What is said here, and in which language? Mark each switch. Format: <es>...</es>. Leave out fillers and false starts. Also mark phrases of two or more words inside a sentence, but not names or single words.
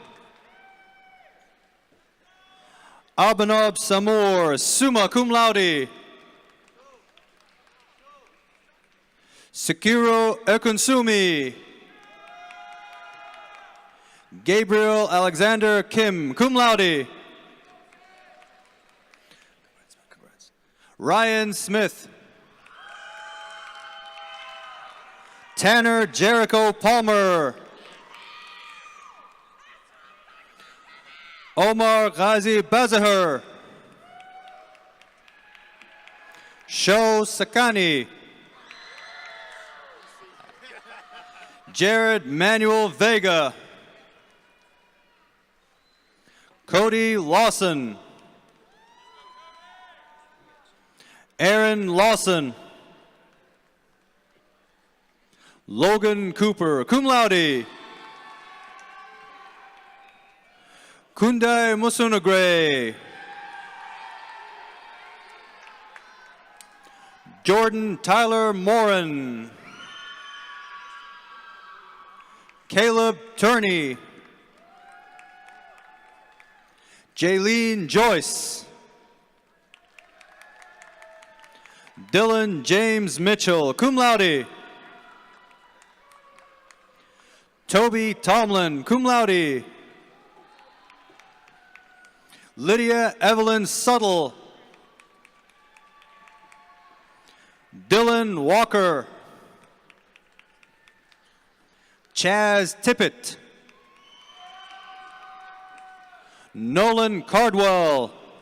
<en>Abhinav Samur,</en> <la>summa cum laude.</la> <en>Sekiro Ekunsumi. Gabriel Alexander Kim,</en> <la>cum laude.</la> <en>Ryan Smith. Tanner Jericho Palmer. Omar Ghazi Bazahar. Sho Sakani. Jared Manuel Vega. Cody Lawson. Aaron Lawson. Logan Cooper,</en> <la>cum laude.</la> <en>Kundai Musunagre. Jordan Tyler Morin. Caleb Turney. Jaylene Joyce. Dylan James Mitchell,</en> <la>cum laude.</la> <en>Toby Tomlin,</en> <la>cum laude.</la> <en>Lydia Evelyn Suttle. Dylan Walker. Chaz Tippett. Nolan Cardwell.</en>